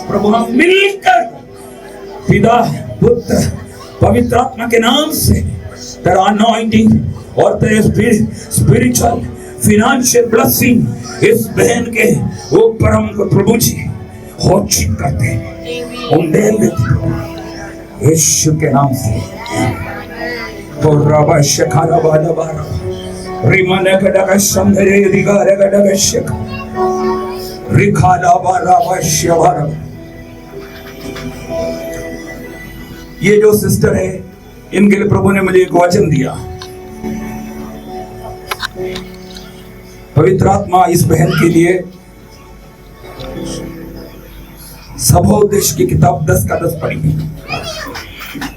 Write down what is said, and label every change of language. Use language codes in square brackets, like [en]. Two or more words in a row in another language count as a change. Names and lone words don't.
[hi] प्रभु हम मिलकर पिता पुत्र पवित्र आत्मा के नाम से तेरा अनॉइंटिंग और तेरे स्पिरिचुअल फिनेंशियल ब्लेसिंग इस बहन के ऊपर हमको प्रभु जी घोषित करते हैं, उंडेल देते हैं यीशु के नाम से। तो रबा शखारा बाला बारा रिमने गडग शंधरे दिगारे गडग शक रिखाला बारा वश्यवर। ये जो सिस्टर है इनके लिए प्रभु ने मुझे एक वचन दिया। पवित्र आत्मा इस बहन के लिए सभोदेश की किताब 10 का 10 पढ़ी।